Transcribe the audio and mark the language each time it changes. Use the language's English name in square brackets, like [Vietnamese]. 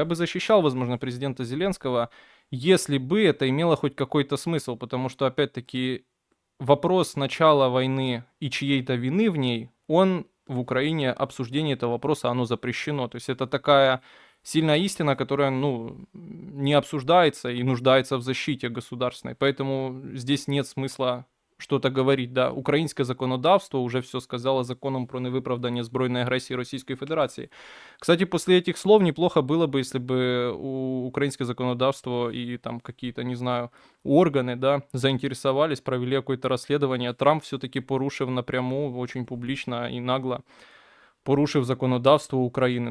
[Russian] Я бы защищал, возможно, президента Зеленского, если бы это имело хоть какой-то смысл, потому что, опять-таки, вопрос начала войны и чьей-то вины в ней, он в Украине, обсуждение этого вопроса, оно запрещено. То есть это такая сильная истина, которая, ну, не обсуждается и нуждается в защите государственной. Поэтому здесь нет смысла что-то говорить, да. [Ukrainian] Українське законодавство уже все сказало законом про невиправдання збройної агресії [Russian] Российской Федерации. Кстати, после этих слов неплохо было бы, если бы украинское законодавство и там какие-то, не знаю, органы, да, заинтересовались, провели какое-то расследование. Трамп все-таки [Ukrainian] порушив [Russian] напрямую, очень публично и нагло [Ukrainian] порушив законодавство України.